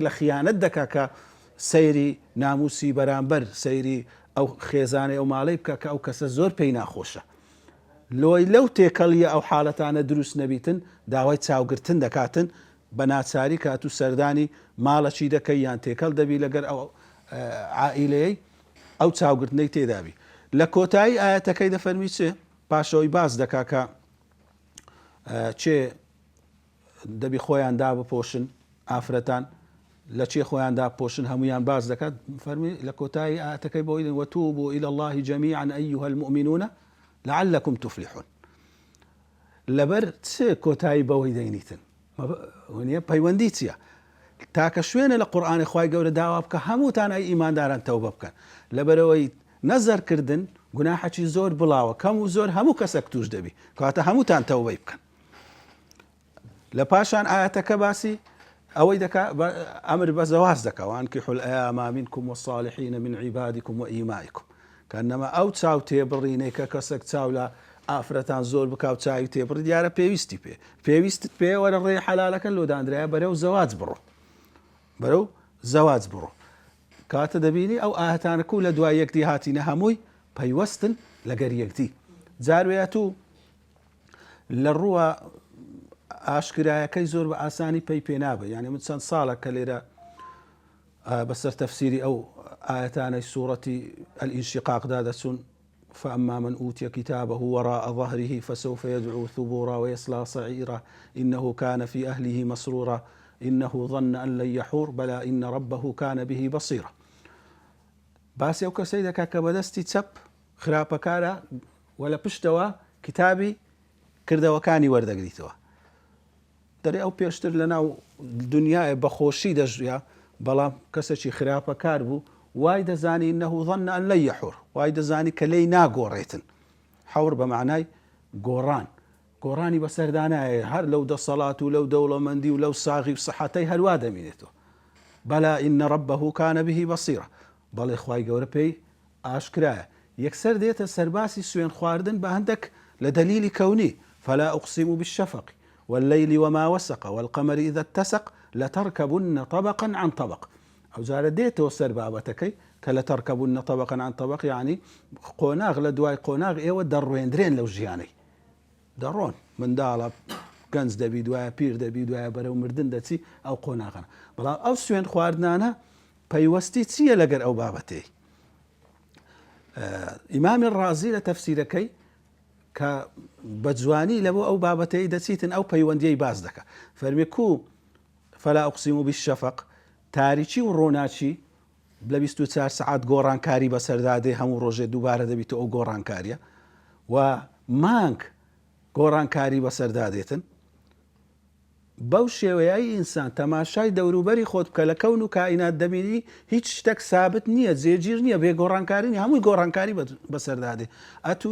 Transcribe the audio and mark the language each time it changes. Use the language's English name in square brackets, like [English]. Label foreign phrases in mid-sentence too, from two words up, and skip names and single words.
[Central Kurdish] لە خیانەت دەکا کە سەیری ناموسی بەرامبەر سەیری ئەو خێزانەی ئەو ماڵەی بکە کە ئەو کەسە زۆر پێی ناخۆشە لۆی لەو تێکەڵیە ئەو حاڵەتانە دروست نەبیتن داوای چاوگرتن دەکاتن بە ناچاری کات و سەردانی ماڵەچی دەکەی یان تێکەڵ دەبی لەگەر ئەو عائیلەیەی ئەو چاوگرتنەی تێدابی لە کۆتایی ئاەتەکەی دەفەرمی چێ پاشەوەی باس دەکا کە چێ دەبی خۆیان دابپۆشن ئافرەتان لە چێ خۆیان داپۆشن هەمویان باز دەکات فەرمی لە کۆتایی ئاەتەکەی بۆی [Arabic] وەتوبوا إلى الله جميعا أيها المؤمنون لعلكم تفلحون [Central Kurdish] لەبەر چێ کۆتایی بەوەی دەینیتن پەیوەندی چییە تاکە شوێنە لە قورئانی خوای گەورە داوا بکە هەمووتان ئەی ئیمانداران تەوبە بکەن لەبەرەوەی نەزەرکردن گوناحەکی زۆر بڵاوە کەم و زۆر هەموو کەسێک توش دەبی کەواتە هەمووتان تەوبەی بکەن لە پاشان ئاەتەکە باسی ئەوەی دەکا ئەمر بە زەواج دەکا [Arabic] وانکحوا الأيام منكم والصالحين من عبادكم وإمائكم [Central Kurdish] کەنەما ئەو چاو تێبڕینەی کە کەسێک چاو لە ئافرەتان زۆر بکاو چاوی تێبڕی دیارە پێویستی پێویستت پێ وەرە ڕێی حەلالەکە لۆدانرایە بەرەو زەواج بڕۆ بەرەو زەواج بڕۆ کاتە دەبینی ئەو ئاهەتانەکە و لە دوای یەکتی هاتینە هەمووی پەیوەستن لەگەر یەکتی جاروێت و لە ڕووە ئاشکرایەکەی زۆر بە ئاسانی پێی نابێ یعنی من چەند ساڵە کە لێرە بەسەر تەفسیری ئەو ئاەتانەی سوورەتی الئینشقاقدا دەچوون [Arabic] فأما من أوتي كتابه وراء ظهره فسوف يدعو ثبورا ويصلى سعيرا إنه كان في أهله مسرورا إنه ظن أن لن يحور بلى إن ربه كان به بصيرا [Central Kurdish] باسی ئەو کەسەی دەکا کە بەدەستی چەپ خراپەکارە وە لە پشتەوە کتابی کردەوەکانی وەردەگریتەوە دەرێ ئەو پێشتر لە ناو دنیای بەخۆشی دەژیا بەڵام کەسێکی خراپەکار بوو وای دەزانی [Arabic] إنه ظن أن لن يحور [Central Kurdish] وای دەزانی کە لێی ناگۆڕێتن حەور بە معنای گۆڕانی بەسەردانایە هەر لەو دەسەڵات و لەو دەوڵەمەندی و لەو ساغی و سەحەتەی هەروە دەمێنێتەوە [Arabic] بەلا إن ربه كان به بصيرا [Central Kurdish] بەڵێ خوای گەورە پێی ئاشکرایە یەکسەر دێتە سەرباسی سوێن خواردن بە هەندێک لە دەلیلی کەونی [Arabic] فلا أقسم بالشفق والليل وما وسق والقمر إذا اتسق لتركبن طبقا عن طبق [Central Kurdish] ئەو جارە دێتەوە سەر بابەتەکەی کە [Arabic] لتركبن طبقا عن طبق [Central Kurdish] یعنی قۆناغ لە دوای قۆناغ ئێوە دەڕوێندرێن لەو ژیانەی دەڕۆن منداڵە گەنج دەبی دوایە پیر دەبی دوایە بەرەو مردن دەچی ئەو قۆناغانە بەڵام ئەو سوێن خواردنانە پەیوەستی چییە لەگەر ئەو بابەتەی ئیمامی ڕازی لە تەفسیرەکەی کە بە جوانی لەبۆ ئەو بابەتەی دەچیتن ئەو پەیوەندیەی باز دەکە فەرمی کو [Arabic] فلا أقسم بالشفق [Central Kurdish] تاریکی و ڕۆناچی لە 24 سعات گۆڕانکاری بەسەردادێ هەموو ڕۆژێ دووبارە دەبیتە ئەو گۆڕانکاریە و مانگ گۆڕانکاری بەسەردادێتن بەو شێوەیەی ئینسان تەماشای دەوروبەری خۆت بکە لە کەون و کائینات دەبینی هیچ شتێک سابت نییە جێگیر نییە بێ گۆڕانکاری نیە هەمووی گۆڕانکاری بەسەردادێ ئەتوو